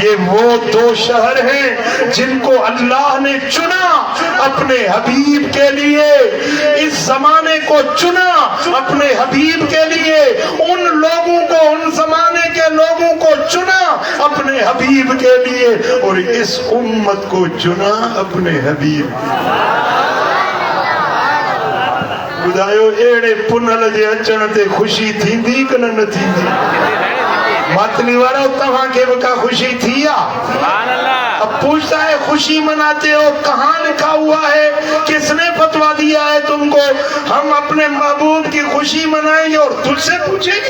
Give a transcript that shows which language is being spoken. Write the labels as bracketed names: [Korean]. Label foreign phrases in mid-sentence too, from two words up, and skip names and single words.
[Urdu] یہ وہ دو شہر ہیں جن کو اللہ نے چنا اپنے حبیب کے لیے، اس زمانے کو چنا اپنے حبیب کے لیے، ان لوگوں کو، ان زمانے کے لوگوں کو چنا اپنے حبیب کے لیے، اور اس امت کو چنا اپنے حبیب کے لیے۔ [Sindhi] خدایو ایڑے پنل جے اچن تے خوشی تھیندی کہ نہ تھیندی؟ ماتلی والا تہاں کے بکا خوشی تھیا؟ [Urdu] اب پوچھتا ہے خوشی مناتے ہو، کہاں لکھا ہوا ہے، کس نے فتویٰ دیا ہے تم کو؟ ہم اپنے محبوب کی خوشی منائیں گے اور تجھ سے پوچھیں گے؟